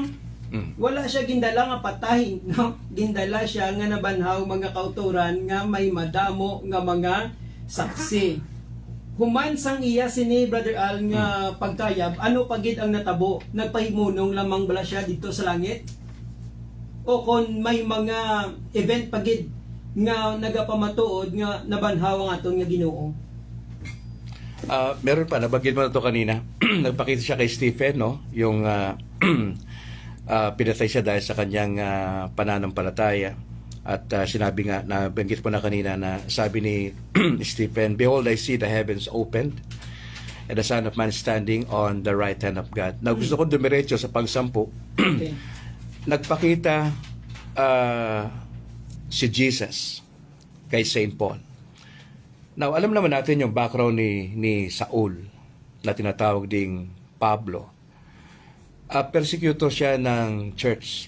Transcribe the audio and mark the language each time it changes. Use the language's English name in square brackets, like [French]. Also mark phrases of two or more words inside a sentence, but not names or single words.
[Hiligaynon] Wala siya gindala nga patay, no? Gindala siya nga nabanhaw mga kauturan, nga may madamo nga mga saksi. Human sang iya sini Brother Al nga pagkayab, ano pagid ang natabo? Nagpahimunong lamang bala siya dito sa langit? O kon may mga event pagid nga nagapamatuod nga nabanhaw ang aton nga Ginoo? [Filipino] Meron pa, nabanggit mo na to kanina. Nagpakita siya kay Stephen, no? Yung pinatay siya dahil sa kanyang pananampalataya. At sinabi nga, nabanggit mo na kanina na sabi ni Stephen, [English] "Behold, I see the heavens opened and the Son of Man standing on the right hand of God." [Filipino] Na gusto ko dumiretso sa pangsampu. [English] Okay. [Filipino] Nagpakita si Jesus kay Saint Paul. Now, alam naman natin yung background ni Saul na tinatawag ding Pablo. Persecutor siya ng church.